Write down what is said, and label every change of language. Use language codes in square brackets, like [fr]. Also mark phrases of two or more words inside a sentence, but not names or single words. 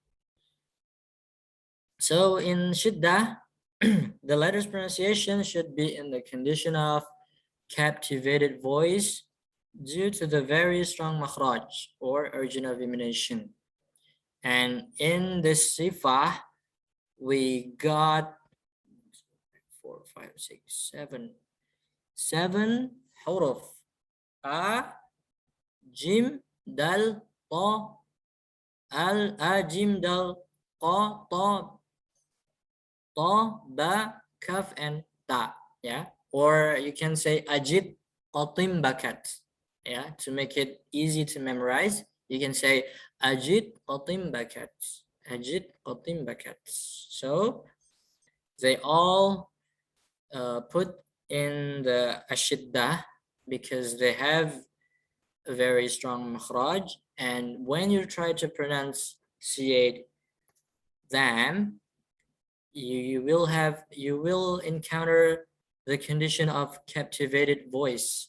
[en] So in shiddah, the letter's pronunciation should be in the condition of captivated voice due to the very strong makhraj or origin of emanation. And in this sifa, we got 4, 5, 6, 7 huruf. [ar] أ، جيم، دال، طا، ال، أ، جيم، دال، قا، طا، تا، با، كاف, [en] and ta. Yeah. Or you can say [ar] أجد قط بكت. [en] Yeah. To make it easy to memorize, you can say [ar] أجد قط بكت. أجد قط بكت. [en] So they all put in the ashiddah because they have a very strong makhraj, and when you try to pronunciate them, you will encounter the condition of captivated voice.